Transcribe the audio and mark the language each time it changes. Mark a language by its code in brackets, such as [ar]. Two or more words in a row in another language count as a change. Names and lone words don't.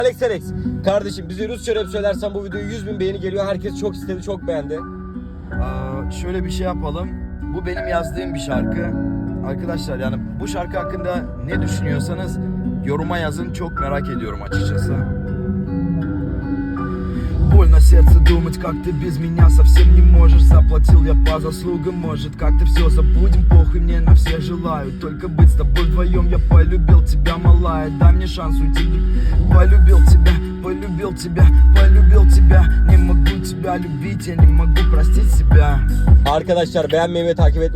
[tr] Alex Alex. Kardeşim bize Rusça rap söylersen bu videoya 100.000 beğeni geliyor. Herkes çok istedi, çok beğendi. Şöyle bir şey yapalım. Bu benim yazdığım bir şarkı. Arkadaşlar yani bu şarkı hakkında ne düşünüyorsanız yoruma yazın. Çok merak ediyorum açıkçası. [ru] Больно сердце думать, как ты без меня совсем не можешь. Заплатил я по заслугам, может как-то все забудем. Похуй мне на всех желаю, только быть с тобой вдвоем. Я полюбил тебя, малая, дай мне шанс уйти. Полюбил тебя, полюбил тебя, полюбил тебя. Не могу тебя любить, я не могу простить себя. [tr] Arkadaşlar beğenmeyi ve takip etmeyi